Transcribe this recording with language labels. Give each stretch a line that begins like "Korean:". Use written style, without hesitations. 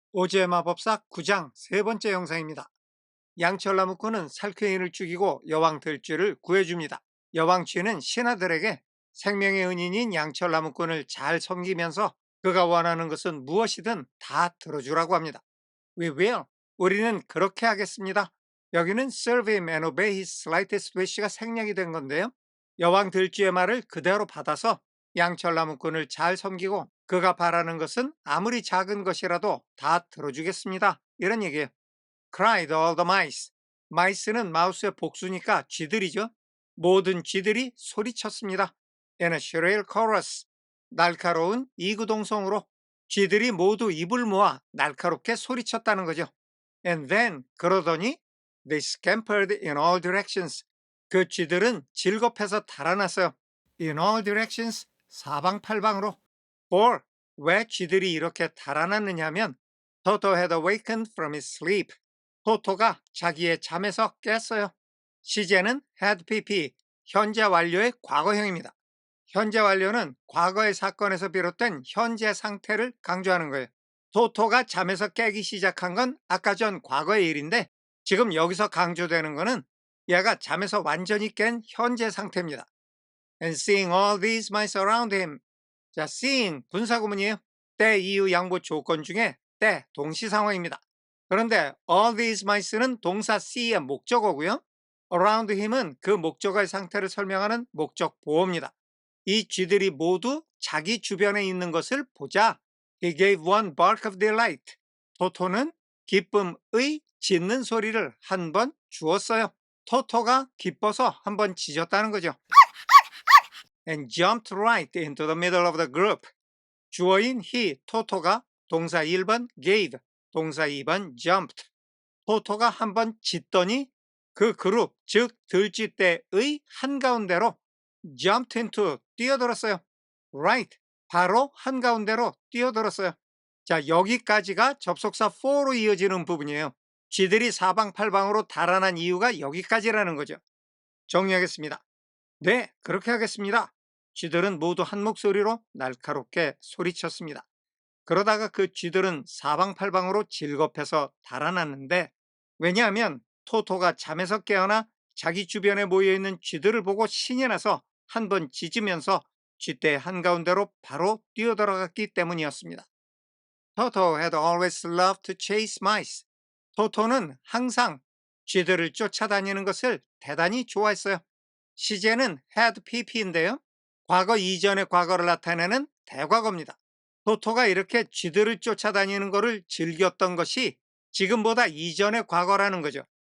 Korean: 오즈의 마법사 9장 세 번째 영상입니다. 양철나무꾼은 살쾡이를 죽이고 여왕 들쥐를 구해줍니다. 여왕 쥐는 신하들에게 생명의 은인인 양철나무꾼을 잘 섬기면서 그가 원하는 것은 무엇이든 다 들어주라고 합니다.
English: We will.
Korean: 우리는 그렇게 하겠습니다. 여기는
English: serve him and obey his slightest wish
Korean: 가 생략이 된 건데요. 여왕 들쥐의 말을 그대로 받아서 양철나무꾼을 잘 섬기고 그가 바라는 것은 아무리 작은 것이라도 다 들어주겠습니다. 이런 얘기예요.
English: Cried all the mice.
Korean: 마이스는 마우스의 복수니까 쥐들이죠. 모든 쥐들이 소리쳤습니다.
English: In a shrill chorus.
Korean: 날카로운 이구동성으로 쥐들이 모두 입을 모아 날카롭게 소리쳤다는 거죠.
English: And then
Korean: 그러더니
English: they scampered in all directions.
Korean: 그 쥐들은 질겁해서 달아났어요.
English: In all directions
Korean: 사방팔방으로.
English: For
Korean: 왜 쥐들이 이렇게 달아났느냐면
English: Toto had awakened from his sleep.
Korean: 토토가 자기의 잠에서 깼어요. 시제는 had pp 현재 완료의 과거형입니다. 현재 완료는 과거의 사건에서 비롯된 현재 상태를 강조하는 거예요. 토토가 잠에서 깨기 시작한 건 아까 전 과거의 일인데 지금 여기서 강조되는 거는 얘가 잠에서 완전히 깬 현재 상태입니다.
English: And seeing all these mice around him.
Korean: 자, seeing 분사구문이에요. 때, 이유, 양보 조건 중에 때, 동시 상황입니다. 그런데 all these mice는 동사 see의 목적어고요. around him은 그 목적어의 상태를 설명하는 목적 보어입니다. 이 쥐들이 모두 자기 주변에 있는 것을 보자.
English: He gave one bark of delight.
Korean: 토토는 기쁨의 짖는 소리를 한 번 주었어요. 토토가 기뻐서 한 번 짖었다는 거죠.
English: And jumped right into the middle of the group.
Korean: 주어인 he, 토토가 동사 1번 gave, 동사 2번 jumped. 토토가 한 번 짖더니 그 그룹, 즉 들쥐떼의 한가운데로 jumped into, 뛰어들었어요. right, 바로 한가운데로 뛰어들었어요. 자, 여기까지가 접속사 for로 이어지는 부분이에요. 쥐들이 사방팔방으로 달아난 이유가 여기까지라는 거죠. 정리하겠습니다. 네, 그렇게 하겠습니다. 쥐들은 모두 한 목소리로 날카롭게 소리쳤습니다. 그러다가 그 쥐들은 사방팔방으로 질겁해서 달아났는데 왜냐하면 토토가 잠에서 깨어나 자기 주변에 모여있는 쥐들을 보고 신이 나서 한 번 짖으면서 쥐떼 한가운데로 바로 뛰어들어갔기 때문이었습니다.
English: Toto had always loved to chase mice.
Korean: 토토는 항상 쥐들을 쫓아다니는 것을 대단히 좋아했어요. 시제는 had pp인데요. 과거 이전의 과거를 나타내는 대과거입니다. 토토가 이렇게 쥐들을 쫓아다니는 것을 즐겼던 것이 지금보다 이전의 과거라는 거죠.